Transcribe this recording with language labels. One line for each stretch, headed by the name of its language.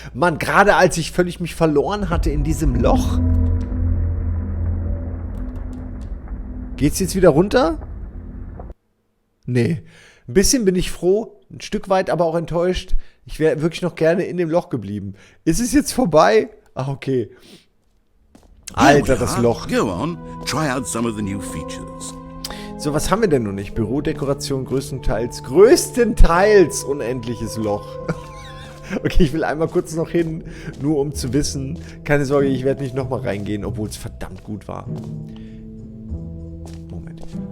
German: Mann, gerade als ich völlig mich verloren hatte in diesem Loch. Geht's jetzt wieder runter? Nee. Ein bisschen bin ich froh, ein Stück weit aber auch enttäuscht. Ich wäre wirklich noch gerne in dem Loch geblieben. Ist es jetzt vorbei? Ach, okay. Alter, das Loch.
English: Go on, try out some of the new features.
German: So, was haben wir denn noch nicht? Bürodekoration größtenteils unendliches Loch. Okay, ich will einmal kurz noch hin, nur um zu wissen. Keine Sorge, ich werde nicht nochmal reingehen, obwohl es verdammt gut war. Moment.